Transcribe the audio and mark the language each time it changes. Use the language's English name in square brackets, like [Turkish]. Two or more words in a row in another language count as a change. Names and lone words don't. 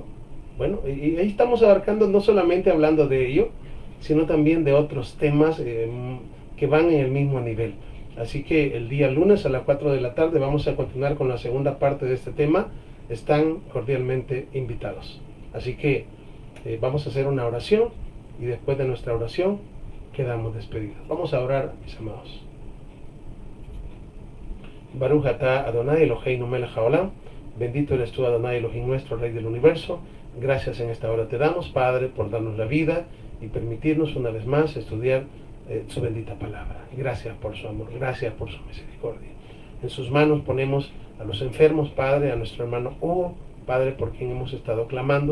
[Spanish] Bueno, y ahí estamos abarcando, no solamente hablando de ello, sino también de otros temas que van en el mismo nivel. Así que el día lunes a las 4 de la tarde vamos a continuar con la segunda parte de este tema. Están cordialmente invitados. Así que vamos a hacer una oración y después de nuestra oración quedamos despedidos. Vamos a orar, mis amados. [Hebrew] ברוך אתה אדוני אלוהינו מלך העולם. [Spanish] Bendito eres tú, Adonai Elohim nuestro, Rey del universo. Gracias en esta hora te damos, Padre, por darnos la vida y permitirnos una vez más estudiar su bendita palabra. Gracias por su amor, gracias por su misericordia. En sus manos ponemos a los enfermos, Padre, a nuestro hermano Hugo, Padre, por quien hemos estado clamando.